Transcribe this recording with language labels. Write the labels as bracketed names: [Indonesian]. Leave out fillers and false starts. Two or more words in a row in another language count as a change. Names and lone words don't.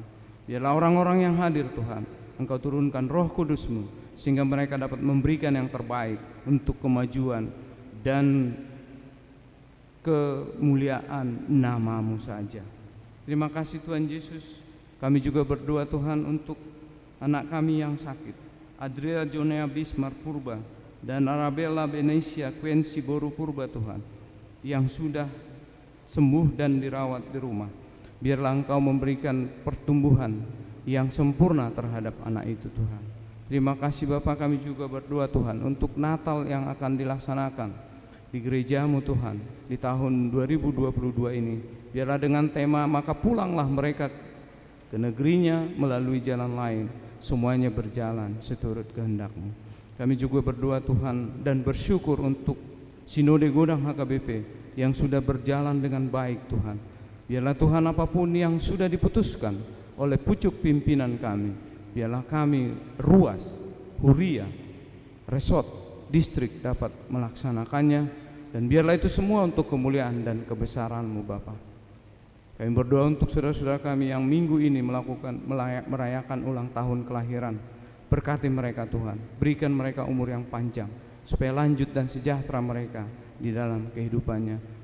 [Indonesian] Biarlah orang-orang yang hadir Tuhan, Engkau turunkan Roh Kudus-Mu, sehingga mereka dapat memberikan yang terbaik untuk kemajuan dan kemuliaan nama-Mu saja. Terima kasih Tuhan Yesus. Kami juga berdoa Tuhan untuk anak kami yang sakit, Adria Jonea Bismar Purba dan Arabella Benesia Quensi Boru Purba Tuhan, yang sudah sembuh dan dirawat di rumah. Biarlah Engkau memberikan pertumbuhan yang sempurna terhadap anak itu Tuhan. Terima kasih Bapa, kami juga berdoa Tuhan untuk Natal yang akan dilaksanakan di gereja-Mu Tuhan di tahun 2022 ini. Biarlah dengan tema maka pulanglah mereka ke negerinya melalui jalan lain, semuanya berjalan seturut kehendak-Mu. Kami juga berdoa Tuhan dan bersyukur untuk Sinode Godang HKBP yang sudah berjalan dengan baik Tuhan. Biarlah Tuhan apapun yang sudah diputuskan oleh pucuk pimpinan kami, biarlah kami ruas, huria, resort, distrik dapat melaksanakannya, dan biarlah itu semua untuk kemuliaan dan kebesaran-Mu Bapa. Kami berdoa untuk saudara-saudara kami yang minggu ini merayakan ulang tahun kelahiran. Berkati mereka Tuhan, berikan mereka umur yang panjang, supaya lanjut dan sejahtera mereka di dalam kehidupannya.